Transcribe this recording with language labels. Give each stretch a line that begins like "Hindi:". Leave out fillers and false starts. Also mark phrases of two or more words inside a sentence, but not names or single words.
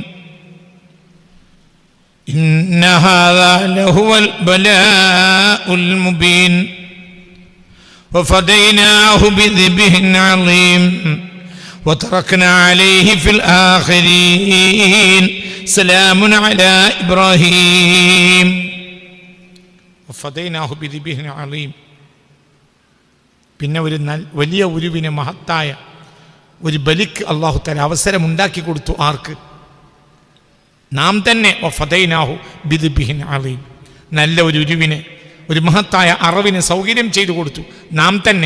Arabic: إن هذا لهو البلاء المبين وفديناه بذبح عظيم وتركنا عليه في الآخرين سلام على إبراهيم وفديناه بذبح عظيم.
Malayalam: പിന്നെ വലിയ ഒരുവിനെ മഹത്തായ ഒരു ബലിക്ക്
Arabic: الله تعالى
Malayalam: അവസരം ഉണ്ടാക്കി കൊടുത്തു. ആർക്ക്? നാം തന്നെ.
Arabic: وفديناه بذبح عظيم.
Malayalam: നല്ല ഒരു ഉരുവിനെ, ഒരു മഹത്തായ അറവിന് സൗകര്യം ചെയ്തു കൊടുത്തു നാം തന്നെ.